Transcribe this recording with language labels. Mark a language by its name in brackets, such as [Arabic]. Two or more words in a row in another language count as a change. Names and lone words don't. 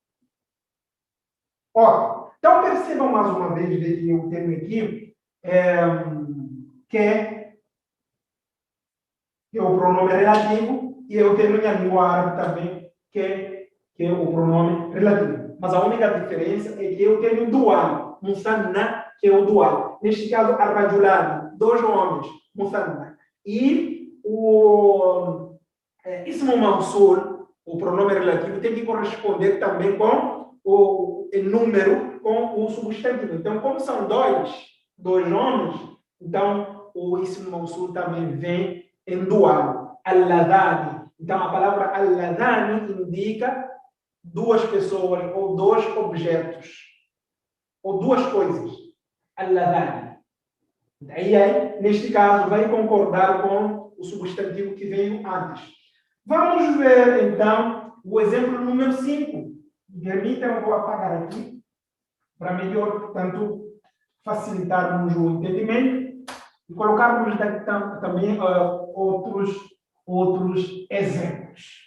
[Portuguese] Ó, então percebam mais uma vez que eu tenho aqui que é o pronome relativo e eu tenho na língua árabe também que é o pronome relativo. Mas a única diferença é que eu tenho dual, musanna, que é o dual. Neste caso, ar-rajulani, dois homens, musanna. E o [Arabic] اسم موصول, [Portuguese] o pronome relativo, tem que corresponder também com o número, com o substantivo. Então, como são dois homens, então o [Arabic] اسم موصول [Portuguese] também vem em dual. Al-ladani. Então, a palavra al-ladani indica duas pessoas ou dois objetos ou duas coisas. Al-ladani. Aí, neste caso, vai concordar com o substantivo que veio antes. Vamos ver, então, o exemplo número 5. Permitam, eu vou apagar aqui, para melhor, portanto, facilitarmos o entendimento e colocarmos também outros exemplos.